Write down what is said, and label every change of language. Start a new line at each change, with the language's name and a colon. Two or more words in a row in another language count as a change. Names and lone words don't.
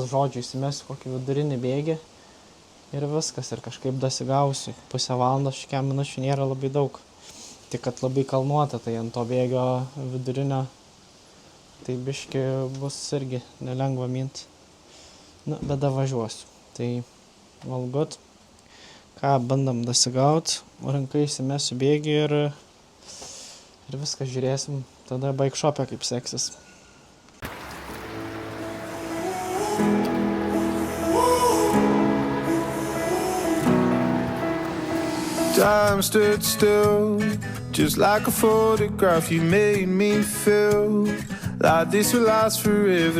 Lithuanian: Žodžiu, įsimesiu kokį vidurinį bėgį ir viskas, ir kažkaip dasigausiu. Pusę valandos, 6 minučių nėra labai daug. Tik kad labai kalnuota, tai ant to bėgio vidurinio, tai biški bus irgi nelengva minti. Nu, bet davažiuosiu. Tai
English: all good.
Lithuanian: Ką, bandom dasigaut, rankai įsimesiu bėgį ir viską žiūrėsim. Tada
English: bike shop'e
Lithuanian: kaip seksis.
English: Time stood still, just like a photograph. You made me feel like this will last forever.